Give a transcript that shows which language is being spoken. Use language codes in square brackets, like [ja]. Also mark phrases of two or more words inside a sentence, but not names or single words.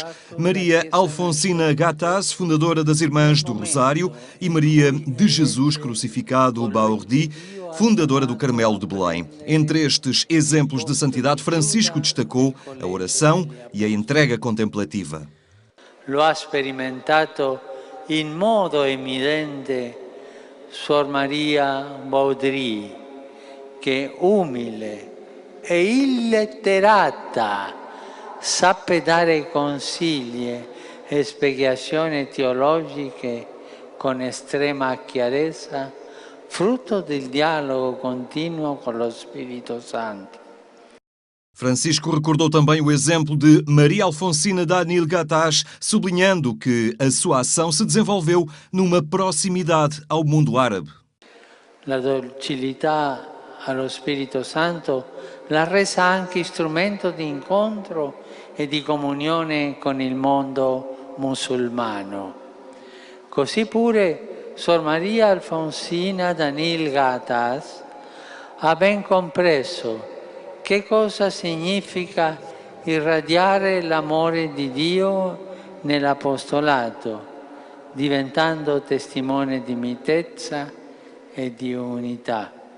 [pt] Maria Alfonsina Gattaz, fundadora das Irmãs do Rosário, e Maria de Jesus Crucificado Baordi, fundadora do Carmelo de Belém. Entre estes exemplos de santidade, Francisco destacou a oração e a entrega contemplativa. [it] Lo ha sperimentato in modo evidente Suor Maria Baudry, che umile e illetterata sappe dare consigli e spiegazioni teologiche con estrema chiarezza, frutto del dialogo continuo con lo Spirito Santo. [pt] Francisco recordou também o exemplo de Maria Alfonsina Danil Gattaz, sublinhando que a sua ação se desenvolveu numa proximidade ao mundo árabe. [it] La docilità allo Spirito Santo l'ha resa anche strumento di incontro e di comunione con il mondo musulmano. Così pure Sor Maria Alfonsina Danil Gattaz ha ben compreso che cosa significa irradiare l'amore di Dio nell'apostolato, diventando testimone di mitezza e di unità.